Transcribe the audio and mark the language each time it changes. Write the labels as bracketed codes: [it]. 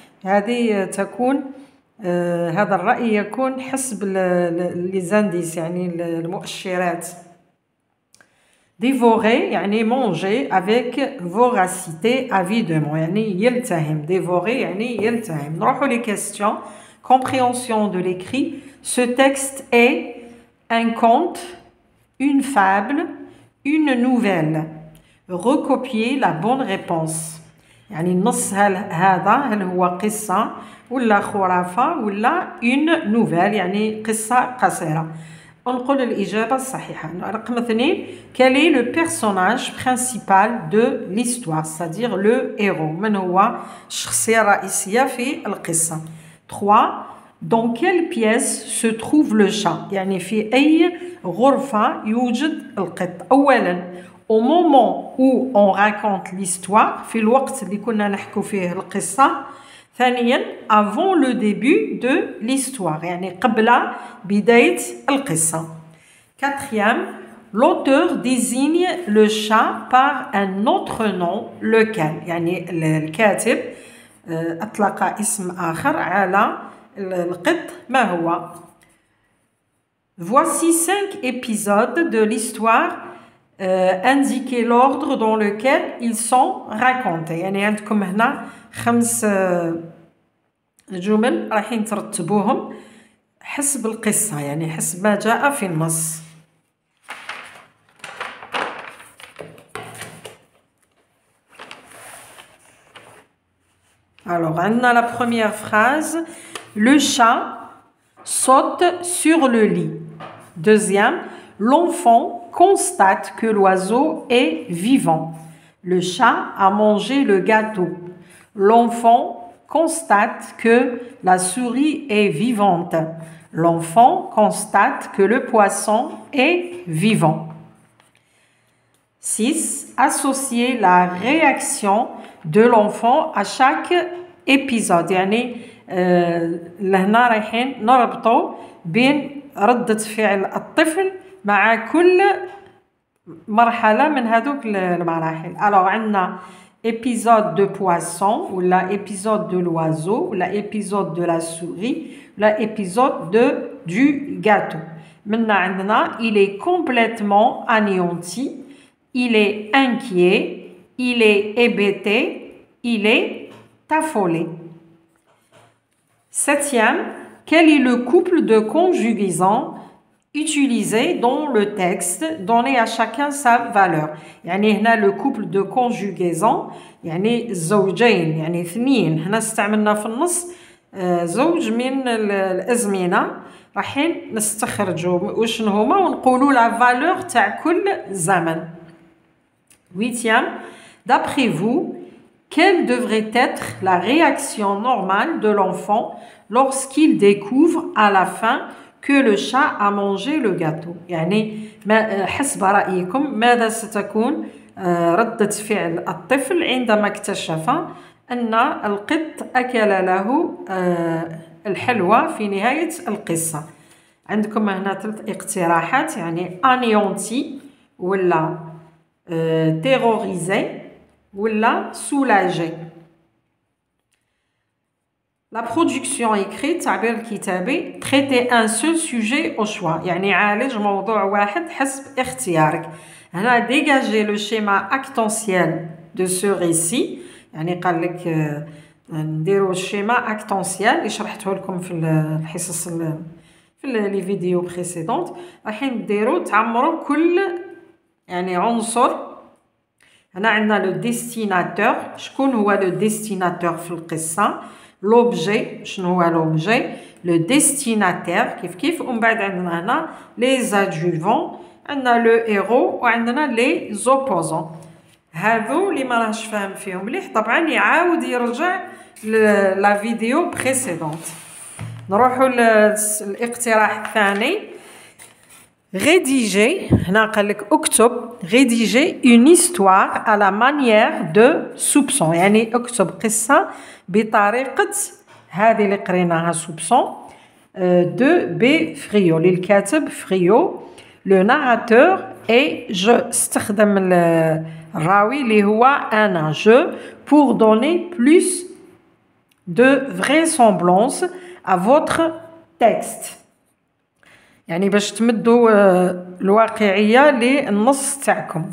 [ar] هذه تكون هذا الرأي يكون حسب ليزانديس يعني المؤشرات. [fr] Dévorer [ar] يعني [fr] manger avec voracité avidement [ar] يعني يلتهم. Dévorer يعني يلتهم. نروحوا [fr] les questions. Compréhension de l'écrit. Ce texte est un conte, une fable, une nouvelle. Recopier la bonne réponse. [ar] يعني النص هل هو قصة ولا خرافة ولا [fr] une nouvelle [ar] يعني قصة قصيرة. نقول الإجابة الصحيحة. رقم 2. [fr] Quel est le personnage principal de l'histoire, c'est-à-dire le héros. [ar] من هو الشخصية الرئيسية في القصة. 3. [fr] Dans quelle pièce se trouve le chat? [ar] يعني في أي غرفة يوجد القط. أولاً [fr] au moment où on raconte l'histoire [ar] في الوقت اللي كنا نحكوا فيه القصة. ثانياً [fr] avant le début de l'histoire [ar] يعني قبل بداية القصة. [fr] Quatrième, l'auteur désigne le chat par un autre nom, lequel [ar] يعني الكاتب أطلق اسم آخر على القط ما هو. [fr] Voici 5 épisodes de l'histoire indiquer l'ordre dans lequel ils sont racontés. [ar] يعني عندكم هنا 5 جمل رايحين ترتبوهم حسب القصة يعني حسب ما جاء في النص. [fr] Alors, on a la première phrase. Le chat saute sur le lit. Deuxième, l'enfant constate que l'oiseau est vivant. Le chat a mangé le gâteau. L'enfant constate que la souris est vivante. L'enfant constate que le poisson est vivant. 6. Associer la réaction de l'enfant à chaque épisode. [ar] يعني لهنا رايحين نربطوا بين ردة فعل الطفل مع كل مرحلة من هذوك المراحل. [fr] Alors [ar] عندنا [fr] épisode de poisson ou l'épisode de l'oiseau ou l'épisode de la souris ou l'épisode du gâteau. Maintenant [ar] عندنا [fr] il est complètement anéanti, il est inquiet, il est hébété, il est affolé. Septième, quel est le couple de conjugaisons utilisé dans le texte, donné à chacun sa valeur. [ar] يعني هنا [fr] le couple de conjugaison [ar] يعني زوجين يعني اثنين هنا استعملنا في النص زوج من الأزمنة راحين نستخرجوا وشنو هما ونقولوا [fr] la valeur [ar] تاع كل زمن. [fr] Huitième, d'après vous, quelle devrait être la réaction normale de l'enfant lorsqu'il découvre à la fin que le chat a mangé le gâteau. [ar] يعني حسب رأيكم ماذا ستكون ردة فعل الطفل عندما اكتشف أن القط أكل له الحلوى في نهاية القصة. عندكم هنا 3 اقتراحات يعني anéanti ولا terrorisé ولا soulagé. [fr] La production écrite [ar] تعبير الكتابي [fr] traiter un seul sujet au choix [ar] يعني عالج موضوع واحد حسب اختيارك. هنا [fr] dégager le schéma actentiel de ce récit [ar] يعني قال لك نديروا الشيما actentiel اللي شرحته لكم في الحصص في لي فيديو بريسيدونت. رايحين نديروا تعمروا كل يعني عنصر. هنا عندنا لو ديستيناتور شكون هو لو ديستيناتور في القصة. [fr] l'objet [ar] شنو هو [fr] l'objet le destinataire [ar] كيف ومن بعد عندنا هنا [fr] les adjuvants عندنا le héros [ar] وعندنا [fr] les opposants. [ar] هذو اللي ما راهش فاهم فيهم مليح طبعا يعاود يرجع لا فيديو بريسيدونت. نروحوا للاقتراح الثاني [fr] rédiger [ar] هنا قال لك اكتب [fr] rédiger une histoire à la manière de soupçon [ar] يعني اكتب قصة بطريقة هذه اللي قريناها [fr] soupçon de B Friot [ar] للكاتب فريو. [fr] le narrateur et je [ar] استخدم الراوي اللي هو أنا [fr] je pour donner plus de vraisemblance à votre texte [ar] يعني باش تمدوا الواقعية للنص تاعكم.